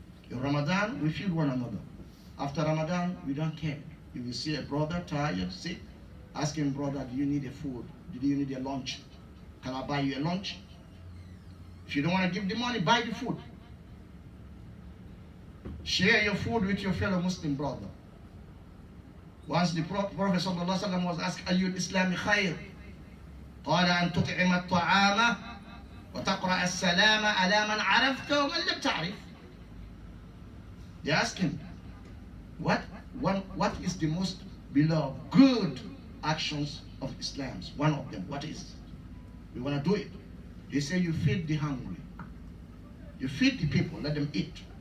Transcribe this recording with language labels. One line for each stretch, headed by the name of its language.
English: In Ramadan, we feed one another. After Ramadan, we don't care. You will see a brother tired, sick, ask him, brother, do you need a food? Do you need a lunch? Can I buy you a lunch? If you don't want to give the money, buy the food. Share your food with your fellow Muslim brother. Once the Prophet ﷺ was asked,
Arabic: أَيُّ الْإِسْلَامِ خَيْرٌ قَالَ أَن تُطْعِمَ الطَّعَامَ وَتَقْرَأَ السَّلَامَ عَلَى مَنْ عَرَفْتَ وَمَنْ لَمْ تَعْرِفْ.
English: They asked him, what is the most beloved, good actions of Islam? One of them, what is? We want to do it. He said, you feed the hungry. You feed the people, let them eat.